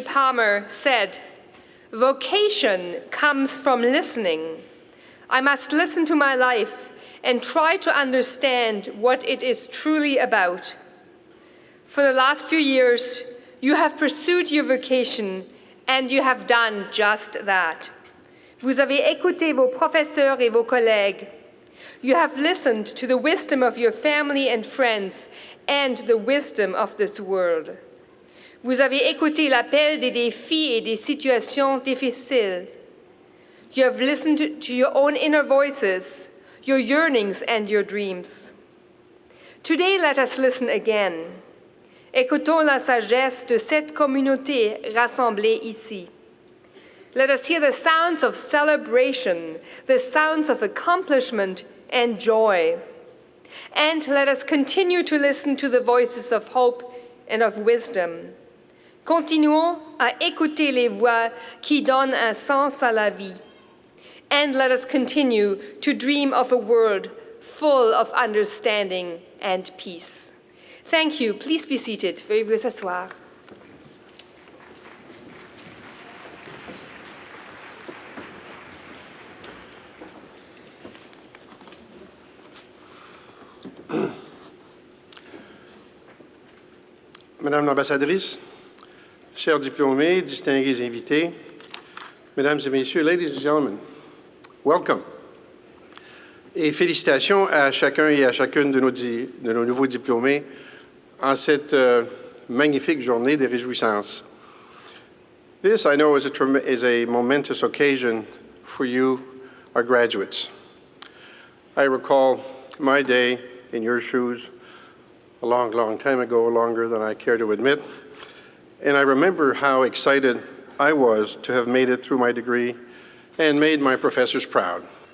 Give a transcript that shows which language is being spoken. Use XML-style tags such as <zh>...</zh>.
<en>Palmer said, "Vocation comes from listening. I must listen to my life and try to understand what it is truly about." For the last few years, you have pursued your vocation and you have done just that.</en> <fr>Vous avez écouté vos professeurs et vos collègues.</fr> <en>You have listened to the wisdom of your family and friends and the wisdom of this world.</en> <fr>Vous avez écouté l'appel des défis et des situations difficiles.</fr> <en>You have listened to your own inner voices, your yearnings and your dreams. Today, let us listen again.</en> <fr>Écoutons la sagesse de cette communauté rassemblée ici.</fr> <en>Let us hear the sounds of celebration, the sounds of accomplishment and joy. And let us continue to listen to the voices of hope and of wisdom.</en> <fr>Continuons à écouter les voix qui donnent un sens à la vie.</fr> <en>And let us continue to dream of a world full of understanding and peace. Thank you. Please be seated.</en> <fr>Veuillez vous asseoir. Madame l'ambassadrice, chers diplômés, distingués invités, mesdames et messieurs,</fr> <en>ladies and gentlemen, welcome.</en> <fr>Et félicitations à chacun et à chacune de nos nouveaux diplômés en cette magnifique journée de réjouissance.</fr> <en>This, I know, is a momentous occasion for you, our graduates. I recall my day in your shoes a long, long time ago, longer than I care to admit. And I remember how excited I was to have made it through my degree and made my professors proud.</en>